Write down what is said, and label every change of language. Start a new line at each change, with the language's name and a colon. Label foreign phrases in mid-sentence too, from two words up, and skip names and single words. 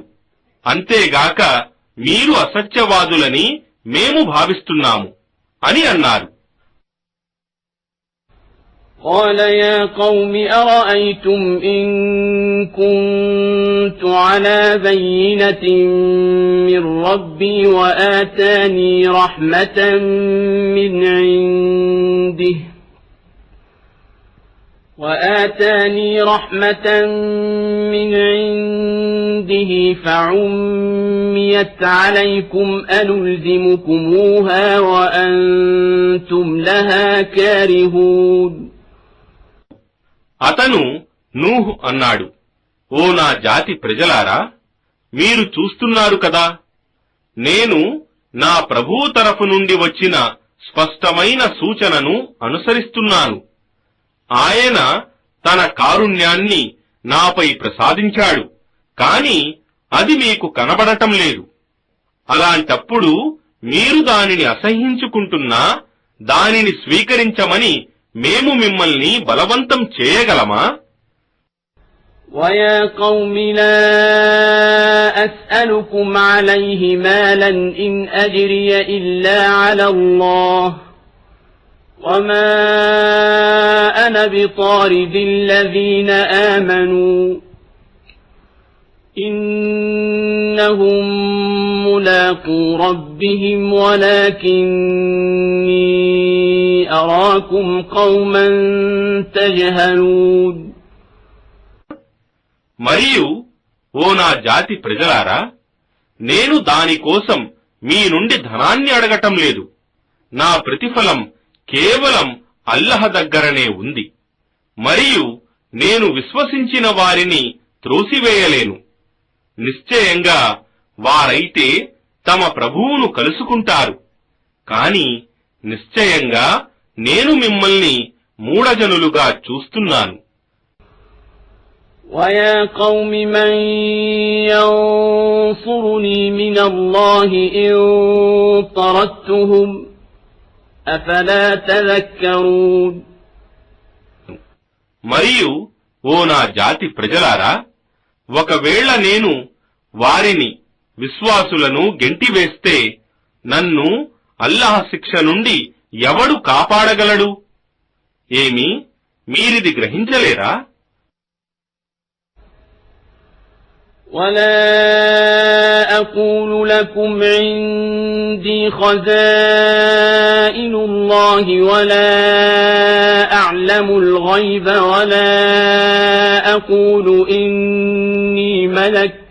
Telugu: అంతేగాక మీరు అసత్యవాదులని మేము భావిస్తున్నాము అని అన్నారు.
Arabic: قال يا قوم أرأيتم إن كنت على بينة من ربي وآتاني رحمة من عنده فعميت عليكم أنلزمكموها وأنتم لها كارهون.
Telugu: అతను నూహ్ అన్నాడు, ఓ నా జాతి ప్రజలారా, మీరు చూస్తున్నారు కదా, నేను నా ప్రభువు తరఫు నుండి వచ్చిన స్పష్టమైన సూచనను అనుసరిస్తున్నాను. ఆయన తన కారుణ్యాన్ని నాపై ప్రసాదించాడు, కాని అది మీకు కనబడటం లేదు. అలాంటప్పుడు మీరు దానిని అసహ్యించుకుంటున్నా దానిని స్వీకరించమని మేము మిమ్మల్ని బలవంతం చేయగలమా?
Arabic: وَيَا قَوْمِ لَا أَسْأَلُكُمْ عَلَيْهِ مَالًا إِنْ أَجْرِيَ إِلَّا عَلَى اللَّهِ وَمَا أَنَا بِطَارِدِ الَّذِينَ آمَنُوا إِنَّهُمْ مُلَاقُو رَبِّهِمْ وَلَكِنِّي أَرَاكُمْ قَوْمًا تَجْهَلُونَ.
Telugu: మరియు ఓ నా జాతి ప్రజలారా, నేను దానికోసం మీ నుండి ధనాన్ని అడగటం లేదు. నా ప్రతిఫలం కేవలం అల్లహ దగ్గరనే ఉంది, మరియు నేను విశ్వసించిన వారిని త్రోసివేయలేను. నిశ్చయంగా వారైతే తమ ప్రభువును కలుసుకుంటారు, కాని నిశ్చయంగా నేను మిమ్మల్ని మూఢజనులుగా చూస్తున్నాను.
Arabic: وَيَا قَوْمِ مَنْ يَنْصُرُنِي مِنَ اللَّهِ إِنْ طَرَدتُّهُمْ أَفَلَا تَذَكَّرُونَ.
Telugu: మరియు ఓ నా జాతి ప్రజలారా, ఒకవేళ నేను వారిని విశ్వాసులను గెంటివేస్తే నన్ను అల్లాహ్ శిక్ష నుండి ఎవడు కాపాడగలడు? ఏమి మీరిది గ్రహించలేరా?
Arabic: وَلَا أَقُولُ لَكُمْ عِندِي خَزَائِنُ اللَّهِ وَلَا أَعْلَمُ الْغَيْبَ وَلَا أَقُولُ إِنِّي مَلَكٌ